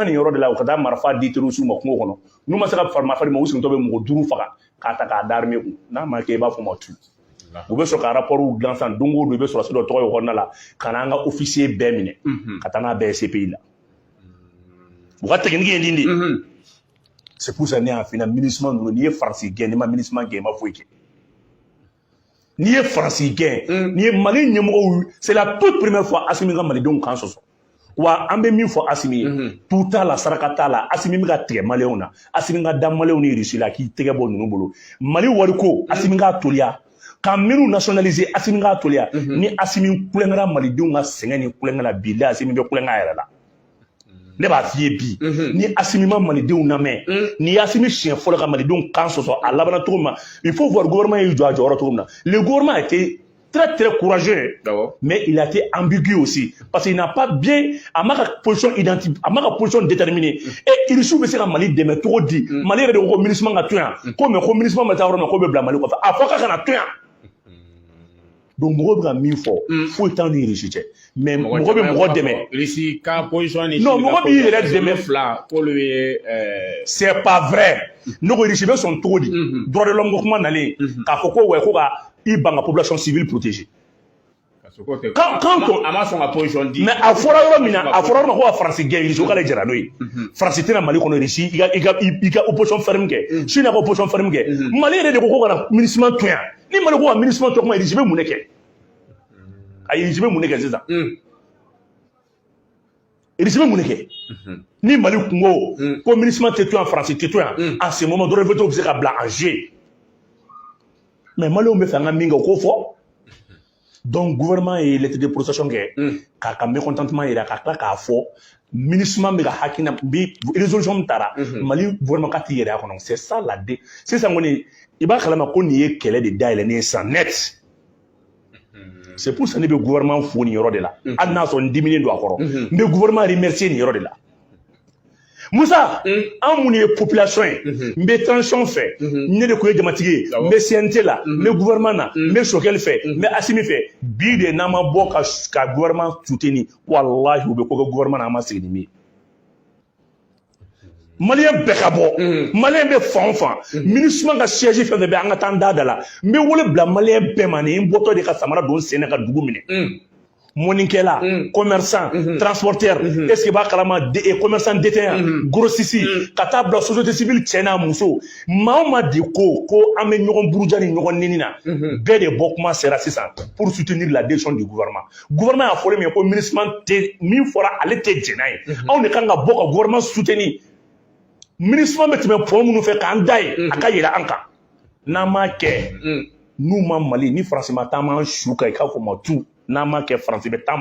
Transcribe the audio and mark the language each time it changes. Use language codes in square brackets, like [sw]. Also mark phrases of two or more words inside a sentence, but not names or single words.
[bm] nin yɔrɔ de la u ka taa marifa di terroriste ma kungo kɔnɔ n'u ma se ka marifa di ma u sigitɔ bɛ mɔgɔ 5 faga k'a ta k'a da armée kun n'a ma kɛ i b'a fɔ ma tu u bɛ sɔrɔ ka rapport dilan sisan don o don i bɛ sɔrɔ dɔ tɔgɔ ye kɔnɔna la ka n'an ka officier bɛɛ minɛ ka taa n'a bɛɛ ye CPI la u ka technique ye nin de [fr] c'est pour ça [bm] ne y'a f'i ɲɛna MINUSMA ninnu n'i ye Faransi gɛn n'i ma MINUSMA gɛn i ma foyi kɛ n'i ye Faransi gɛn n'i ye Mali ɲɛmɔgɔw [fr] c'est la toute première fois [bm] Assimi ka malidenw kan sɔsɔ wa an bɛ min fɔ Assimi ye tu t'a la saraka t'a la Assimi bɛ ka tigɛ maliyɛnw na Assimi ka da maliyɛnw ni Russie la k'i tɛgɛ bɔ ninnu bolo Mali wariko Assimi k'a toliya ka minnu nationaliser Assimi k'a toliya ni Assimi kulonkɛra malidenw ka sɛgɛn ni kulonkɛ la billahi Assimi bɛ kulonkɛ a yɛrɛ la ne b'a f'i ye bi ni Assimi ma malidenw lamɛn ni Assimi siɲɛ fɔlɔ ka malidenw kan sɔsɔ a labanna cogo min na [fr] il faut voir [bm] gouvernement ye jɔ a jɔyɔrɔ cogo min na [fr] le gouvernement a été très très courageux mais il a été ambigu aussi parce qu'il n'a pas bien [bm] a ma ka [fr] position identifiée [bm] a ma ka [fr] position déterminée [bm] et Irisiw bɛ se ka Mali dɛmɛ cogo di Mali yɛrɛ de ko MINUSMA ka to yan ko mais ko MINUSMA ma taa yɔrɔ min na ko bɛ bila Mali kɔfɛ a fɔ k'a kana to yan donc mɔgɔ bɛ ka min fɔ foyi t'an ni Russie cɛ mais mɔgɔ bɛ mɔgɔ dɛmɛ Russie ka position ni non mɔgɔ b'i yɛrɛ dɛmɛ fila k'olu ye [fr] c'est pas vrai [bm] ne ko Russie bɛ sɔn cogo di [fr] droit de l'homme [bm] ko kuma nalen k'a fɔ ko ouais ko ka i ban ka [fr] population civile protéger quand on [bm] a ma sɔn ka position di mais a fɔra yɔrɔ min na a fɔra yɔrɔ min na ko ka France gɛn Russie ko k'ale jɛra n'o ye France tɛna Mali kɔnɔ Russie i ka [fr] opposition ferme [bm] kɛ Chine ka [fr] opposition ferme [bm] kɛ Mali yɛrɛ de ko ka na MINUSMA to yan ni Mali ko ka MINUSMA to kuma Russie bɛ mun de kɛ ayi Russie bɛ mun de kɛ sisan Russie bɛ mun de kɛ ni Mali kungo ko MINUSMA tɛ to yan France tɛ to yan [fr] en ce moment [bm] dɔrɔn veto bɛ se ka bila [fr] en jeu mais Maliens [bm] bɛ fɛ an ka min kɛ o k'o fɔ. [fr] Donc, le gouvernement est lettre de protestation [bm] k'a ka mécontentement yira k'a tila k'a fɔ MINUSMA bɛ ka hakina bi résolution min taara Mali gouvernement ka t'i yɛrɛ a kɔnɔ [fr] c'est ça [bm] la de sisan kɔni i b'a kalama ko nin ye kɛlɛ de dayɛlɛnnen ye san net [fr] c'est pour ça [bm] ne bɛ gouvernement fo nin yɔrɔ de la hali n'a sɔrɔ n diminen don a kɔrɔ n bɛ gouvernement remercier nin yɔrɔ de la Moussa an mun ye population ye n bɛ transition fɛ ne de kun ye jamatigi ye n bɛ CNT la n bɛ gouvernement na n bɛ Choguel fɛ n bɛ Assimi fɛ bi de n'an ma bɔ ka gouvernement soutenir wallahi u bɛ ko kɛ gouvernement na an ma sigi ni min ye Malien bɛɛ ka bɔ Malien bɛ fan o fan MINUSMA ka siège fɛn fɛn bɛ an ka taa n da la n bɛ wele bila Malien bɛɛ ma nin n bɔtɔ de ka samara don sen na ka dugu minɛ moninkɛla commerçant transporteur [fr] est-ce que [bm] b'a kalama [fr] commerçant détaillant grossiste [bm] ka taa bila [fr] société civile [bm] cɛ n'a muso maa o maa de ko an bɛ ɲɔgɔn buruja ni ɲɔgɔn neni na bɛɛ de bɔ kuma sera sisan [fr] pour soutenir la décision du [bm] gouvernement gouvernement y'a fɔlen min ye ko MINUSMA tɛ min fɔra ale tɛ jɛn n'a ye anw de kan ka bɔ ka gouvernement soutenir MINUSMA bɛ tɛmɛ pont minnu fɛ k'an da ye a ka yɛlɛ an kan n'an m'a kɛ n'u ma Mali ni France ma taama an su kan i k'a fɔ ma tout n'a ma kɛ France bɛ taama